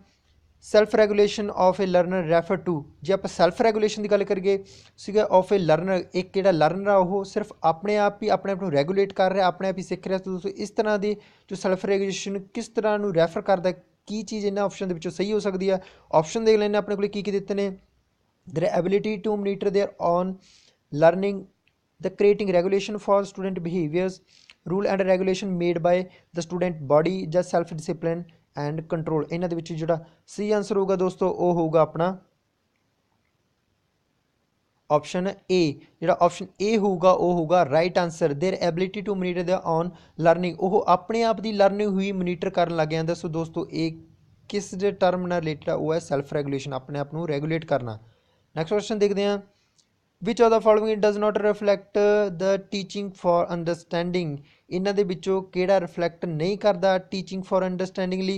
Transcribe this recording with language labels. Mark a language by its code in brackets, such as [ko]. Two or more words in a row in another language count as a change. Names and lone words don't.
[en] self regulation of a learner refer to, [pa] ਜੇ ਆਪਾਂ [en] self regulation [pa] ਦੀ ਗੱਲ ਕਰੀਏ ਸੀਗਾ [en] of a learner, [pa] ਇੱਕ ਜਿਹੜਾ ਲਰਨਰ ਆ ਉਹ ਸਿਰਫ ਆਪਣੇ ਆਪ ਨੂੰ ਰੈਗੂਲੇਟ ਕਰ ਰਿਹਾ, ਆਪਣੇ ਆਪ ਹੀ ਸਿੱਖ ਰਿਹਾ। ਦੋਸਤੋ ਇਸ ਤਰ੍ਹਾਂ ਦੀ ਜੋ [en] self regulation [pa] ਕਿਸ ਤਰ੍ਹਾਂ ਨੂੰ ਰੈਫਰ ਕਰਦਾ, ਕੀ ਚੀਜ਼ ਇਹਨਾਂ ਆਪਸ਼ਨ ਦੇ ਵਿੱਚੋਂ ਸਹੀ ਹੋ ਸਕਦੀ ਆ। ਆਪਸ਼ਨ ਦੇਖ ਲੈਂਦੇ ਆਪਣੇ ਕੋਲ ਕੀ ਦਿੱਤੇ ਨੇ। [en] their ability to monitor their own learning, the creating regulation for student behaviors, rule and regulation made by the student body, ਜਾਂ self discipline and control। [pa] ਇਹਨਾਂ ਦੇ ਵਿੱਚ ਜਿਹੜਾ ਸਹੀ ਆਂਸਰ ਹੋਊਗਾ ਦੋਸਤੋ ਉਹ ਹੋਊਗਾ ਆਪਣਾ [en] option A. [pa] ਜਿਹੜਾ [en] option A [pa] ਹੋਊਗਾ ਉਹ ਹੋਊਗਾ [en] right answer. their ability to monitor their own learning, [pa] ਉਹ ਆਪਣੇ ਆਪ ਦੀ ਲਰਨਿੰਗ ਹੋਈ ਮੋਨੀਟਰ ਕਰਨ ਲੱਗ ਜਾਂਦਾ। ਸੋ ਦੋਸਤੋ ਇਹ ਕਿਸ ਦੇ ਟਰਮ ਨਾਲ ਰਿਲੇਟਡ ਆ, ਉਹ ਹੈ [en] self regulation, [pa] ਆਪਣੇ ਆਪ ਨੂੰ ਰੈਗੂਲੇਟ ਕਰਨਾ। [en] next question [pa] ਦੇਖਦੇ ਹਾਂ। [en] which of the following does not reflect the teaching for understanding, [pa] ਇਹਨਾਂ ਦੇ ਵਿੱਚੋਂ ਕਿਹੜਾ ਰਿਫਲੈਕਟ ਨਹੀਂ ਕਰਦਾ [en] teaching for understanding ਲਈ।